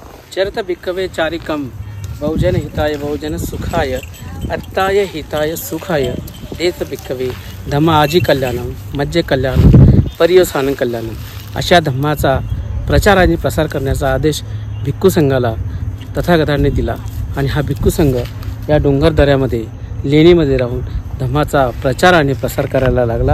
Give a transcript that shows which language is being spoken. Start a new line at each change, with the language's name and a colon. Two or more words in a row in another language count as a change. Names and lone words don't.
Pali: चरत भिक्खवे चारिकम बहुजन हिताय बहुजन सुखाय अर्थाय हिताय सुखाय देत भिक्खवे धम्म आजी कल्याणम मज्जे कल्याणम पर्यवसान कल्याणम
Marathi: अशा धम्माचा प्रचार आणि प्रसार करण्याचा आदेश भिक्खू संघाला तथागतांनी दिला आणि हा भिक्खू संघ या डोंगर दऱ्यामध्ये लेणीमध्ये राहून धम्माचा प्रचार आणि प्रसार करायला लागला।